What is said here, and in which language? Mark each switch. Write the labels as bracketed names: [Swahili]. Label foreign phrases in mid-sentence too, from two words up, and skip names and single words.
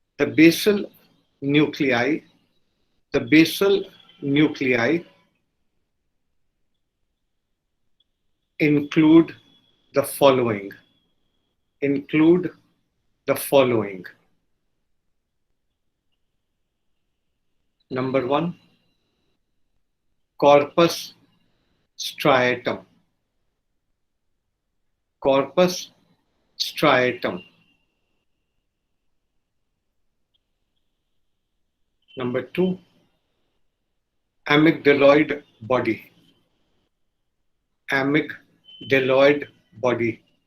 [English] The basal nuclei, the basal nuclei include the following. Include the following. Number one, corpus striatum. Corpus striatum. Number two, amygdaloid body. Amygdaloid body.